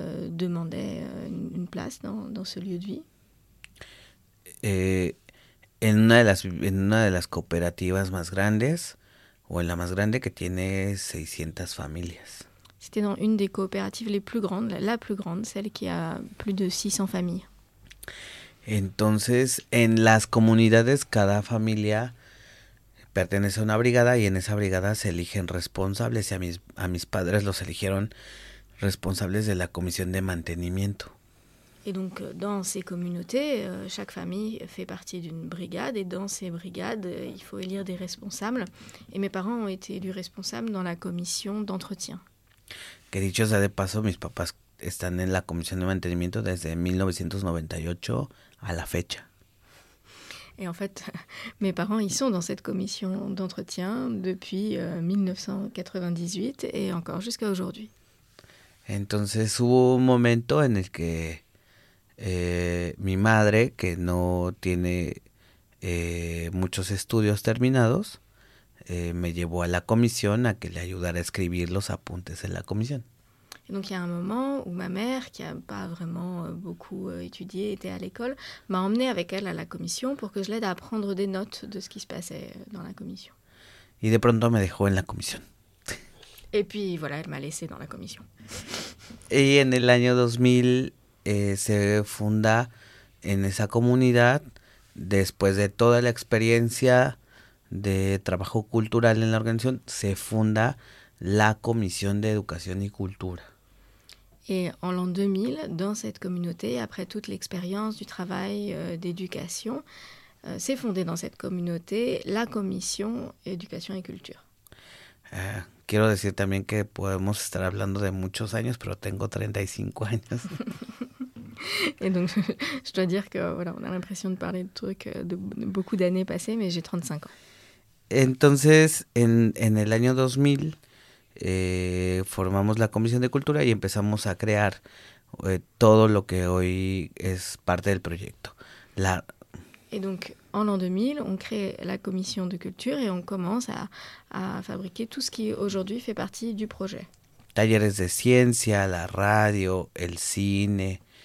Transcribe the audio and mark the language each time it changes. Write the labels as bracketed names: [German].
[French] demandaient une place dans ce lieu de vie. [Spanish] En una de las cooperativas más grandes, o en la más grande que tiene 600 familias. [French] C'était dans une des coopératives les plus grandes, la plus grande, celle qui a plus de 600 familles. [Spanish] Entonces, en las comunidades, cada familia pertenece a una brigada y en esa brigada se eligen responsables. Y a mis padres los eligieron responsables de la comisión de mantenimiento. [French] Et donc, dans ces communautés, chaque famille fait partie d'une brigade. Et dans ces brigades, il faut élire des responsables. Et mes parents ont été élus responsables dans la commission d'entretien. [Spanish] Que dicho sea de paso, mis papás están en la comisión de mantenimiento desde 1998 a la fecha. [French] Et en fait, mes parents, ils sont dans cette commission d'entretien depuis 1998 et encore jusqu'à aujourd'hui. [Spanish] Entonces hubo un momento en el que mi madre, que no tiene muchos estudios terminados, me llevó a la comisión a que le ayudara a escribir los apuntes en la comisión. [French] Et donc il y a un moment où ma mère, qui n'a pas vraiment beaucoup étudié, était à l'école, m'a emmené avec elle à la commission pour que je l'aide à prendre des notes de ce qui se passait dans la commission. [Spanish] Y de pronto me dejó en la comisión. [French] Et puis voilà, elle m'a laissé dans la commission. [Spanish] Et en el año 2000 se funda en esa comunidad después de toda la experiencia de trabajo cultural en la organización, se funda la Comisión de Educación y Cultura. [French] Et en l'an 2000, dans cette communauté, après toute l'expérience du travail d'éducation, s'est fondée dans cette communauté la Comisión Educación y Cultura. [Spanish] Quiero decir también que podemos estar hablando de muchos años, pero tengo 35 años. [French] Et donc, je dois dire que voilà, on a l'impression de parler de trucs de beaucoup d'années passées, mais j'ai 35 ans. [Spanish] Entonces, en el año 2000, formamos la Comisión de Cultura y empezamos a crear todo lo que hoy es parte del proyecto. [French] Et donc, en l'an 2000, on crée la Comisión de Cultura y on commence a fabriquer tout ce qui aujourd'hui fait partie du projet. [Spanish] Talleres de ciencia, la radio, el cine.